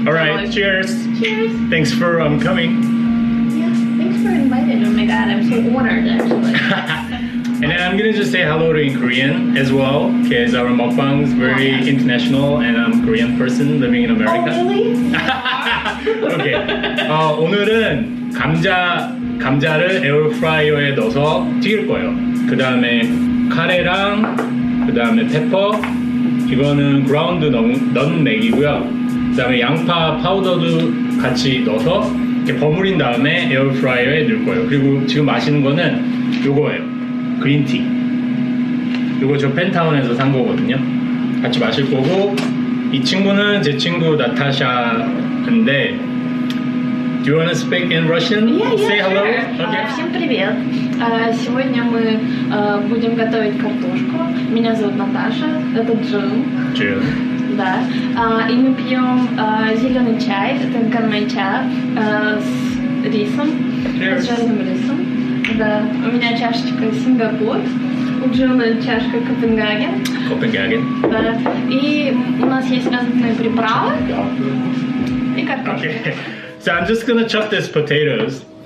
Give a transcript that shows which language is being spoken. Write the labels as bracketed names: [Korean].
[English] All right, cheers. Cheers. Thanks for coming. Yeah, thanks for inviting. Oh my god, I'm so honored actually. And then I'm gonna just say hello to in Korean as well, because our mukbang is very international and I'm a Korean person living in America. Oh really? [Korean] 오케이. 오늘은 감자를 에어프라이어에 넣어서 튀길 거예요. 그 다음에 카레랑 그 다음에 페퍼, 이거는 그라운드 넛맥이고요. 그 다음에 양파 파우더도 같이 넣어서 이렇게 버무린 다음에 에어프라이어에 넣을 거예요. 그리고 지금 마시는 거는 요거예요. 그린티. 요거 저 펜타운에서 산 거거든요. 같이 마실 거고, 이 친구는 제 친구 나타샤인데, [English] do you want to speak in Russian? Yeah, Say hello. sure. Okay. [Russian] Всем привет. Сегодня мы будем готовить картошку. Меня зовут Наташа, это Джун. [English] June. [Russian] Да. И мы пьем зеленый чай, это ганмэйча с рисом, [English] Cheers. [Russian] с жареным рисом. Да. У меня чашечка Сингапур, у Джуны чашка Копенгаген. [English] Copenhagen. [Russian] Да. И у нас есть разные приправы и картошка. [English] Okay. So I'm just gonna chop these potatoes.